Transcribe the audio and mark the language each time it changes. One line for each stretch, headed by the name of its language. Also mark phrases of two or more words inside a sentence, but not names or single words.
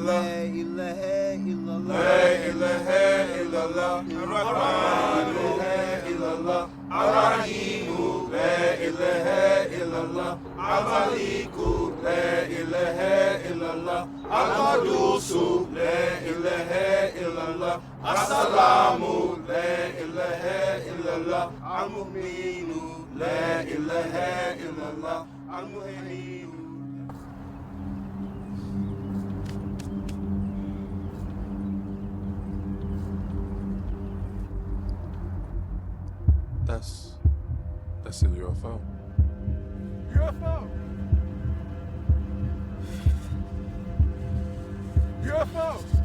Arabic: لا إله إلا الله. لا إله إلا الله. لا إله إلا الله. الرحيم. لا إله إلا الله. الملك. لا إله إلا الله. Al-Qadusu. لا إله إلا الله. السلام. لا إله إلا الله. المؤمن. لا إله إلا الله. المؤمن.
English: That's a UFO. UFO! UFO!